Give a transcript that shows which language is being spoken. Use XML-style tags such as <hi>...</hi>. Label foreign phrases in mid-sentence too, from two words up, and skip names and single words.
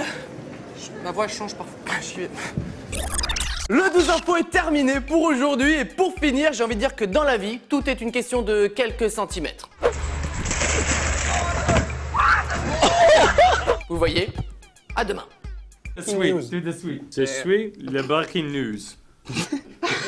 <fr>Ma voix change parfois. Le 12 info est terminé pour aujourd'hui et pour finir, j'ai envie de dire que dans la vie, tout est une question de quelques centimètres. Vous voyez? À demain.</fr> <en>The sweet. Do the sweet.</en> <fr>Je suis le</fr> <en>breaking news.</en>